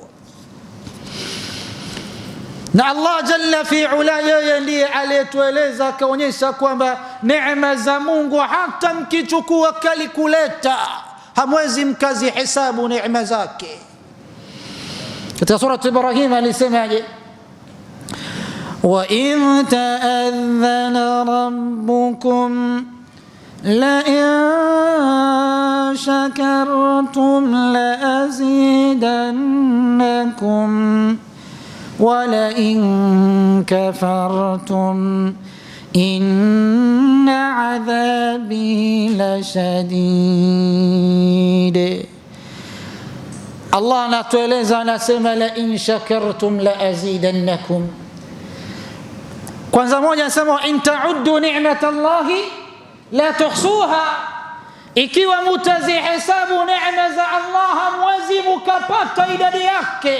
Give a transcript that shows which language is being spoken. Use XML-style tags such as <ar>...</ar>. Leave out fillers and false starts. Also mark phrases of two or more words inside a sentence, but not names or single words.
<sw>Na Allah</sw> <ar>جل في علاه,</ar> <sw>yeye ndiye aliyetueleza akaonyesha kwamba neema za Mungu hata mkichukua kalkuleta hamwezi mkazi hesabu neema zake. Katika sura Ibrahim alisemaje?</sw> <ar>وَإِذْ تَأَذَّنَ رَبُّكُمْ لَئِن شَكَرْتُمْ لَأَزِيدَنَّكُمْ وَلَئِن كَفَرْتُمْ إِنَّ عَذَابِي لَشَدِيدٌ.</ar> <sw>Allah anatueleza, anasema</sw> <ar>لئن شكرتم لأزيدنكم.</ar> <sw>Kwanza moja anasema</sw> <ar>إن تعدوا نعمة الله لا تحصوها,</ar> <sw>ikiwa mutazihesabu neema za Allah hamwezi mkapata idadi yake.</sw>